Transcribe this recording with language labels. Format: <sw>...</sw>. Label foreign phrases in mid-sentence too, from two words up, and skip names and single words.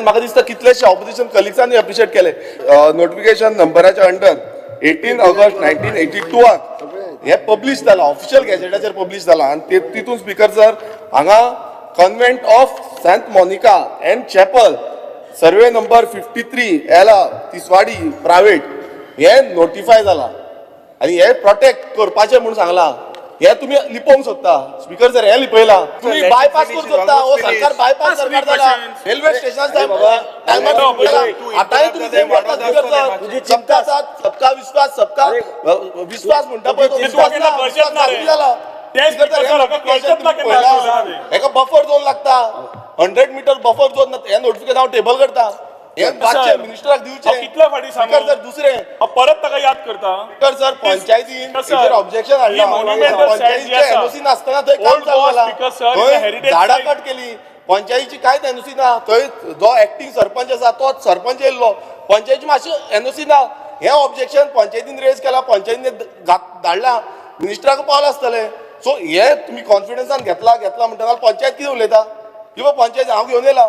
<kok>म्हाका दिसता कितलेशे</kok> <en>opposition colleagues appreciate</en> <kok>केले।</kok> <en>notification number under</en> <kok>18 ऑगस्ट 1982 हे पब्लीश जाला,</kok> <en>official gazette publish</en> <kok>जाला आणि तितून</kok> <en>speaker sir</en> <kok>हांगा कन्व्हेंट ऑफ सेंट मोनिका एंड चॅपल सर्वे नंबर 53 एला तिसवाडी प्रायवेट हे नोटिफाय जाला आणि हे प्रोटेक्ट करपाचे म्हणून सांगला। हे तुम्ही लिपोवंक सोदता</kok> <en>speaker sir</en> <kok>हे लिपयला तुम्ही बायपास करूंक सोदता हो सरकार बायपास सरकार जाला</kok> <en>railway station time</en> <kok>आतांय तुम्ही सेम करता स्पीकर सर</kok> <hi>सबका साथ सबका विश्वास सबका विश्वास</hi> <kok>म्हणटा पळय तो विश्वास ना विश्वास लागू जाला एका</kok> <en>buffer zone</en> <kok>लागता 100</kok> <en>metre buffer zone</en> <kok>हे नोटिफिकेशन हांव टेबल करता हे बादचे मिनिस्टराक दिवचे कितल्या फाटी</kok> <en>speaker sir</en> <kok>दुसरे परत ताका याद करता</kok> <en>speaker sir</en> <kok>पंचायतीन हेचेर ऑब्जेक्शन हाडला पंचायतीचे एनओसी नासतना थंय काम चालू थंय झाडां कट केली पंचायतीची कांयच एनओसी ना थंय जो एक्टिंग सरपंच आसा तोच सरपंच येयल्लो पंचायतीची मातशी एनओसी ना हे ऑब्जेक्शन पंचायतीन रेज केला पंचायतीन धाडला मिनिस्टराक पावला आसतले सो हे तुम्ही कॉन्फिडन्सान घेतला म्हणटा पंचायत कितें उलयता किंवा पंचायत हांव घेवन येयला</kok>